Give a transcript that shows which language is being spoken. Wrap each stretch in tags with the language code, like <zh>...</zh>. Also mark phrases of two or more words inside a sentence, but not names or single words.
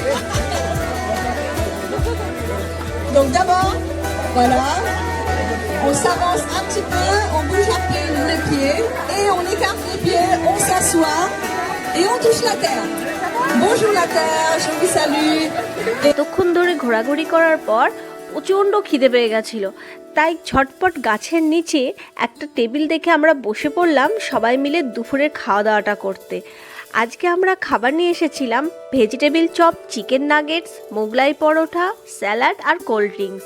<fr>Donc d'abord, voilà, on s'avance un petit peu, on bouge un peu les pieds et on écarte les pieds, on s'assoit et on touche la terre. Bonjour la terre, je vous salue.</fr> <bn>এতক্ষণ ধরে ঘোরাঘুরি করার পর প্রচণ্ড খিদে পেয়ে গেছিল, তাই ঝটপট গাছের নিচে একটা টেবিল দেখে আমরা বসে পড়লাম সবাই মিলে দুপুরের খাওয়া দাওয়াটা করতে। আজকে আমরা খাবার নিয়ে এসেছিলাম ভেজিটেবিল চপ, চিকেন নাগেটস, মোগলাই পরোটা, স্যালাড আর কোল্ড ড্রিঙ্কস।</bn>